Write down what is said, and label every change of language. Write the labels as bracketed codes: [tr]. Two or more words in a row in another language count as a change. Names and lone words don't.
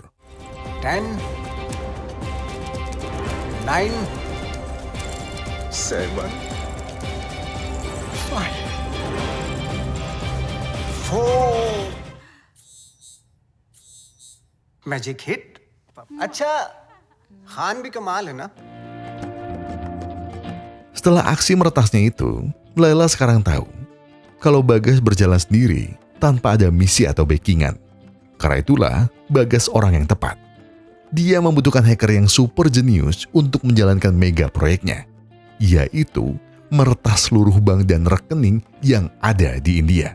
[en] 10, 9, 7, 5, 4. Magic hit. [hi] अच्छा, खान भी कमाल है ना? [id] Setelah aksi meretasnya itu, Laila sekarang tahu kalau Bagas berjalan sendiri tanpa ada misi atau backingan. Karena itulah Bagas orang yang tepat. Dia membutuhkan hacker yang super jenius untuk menjalankan mega proyeknya, yaitu meretas seluruh bank dan rekening yang ada di India.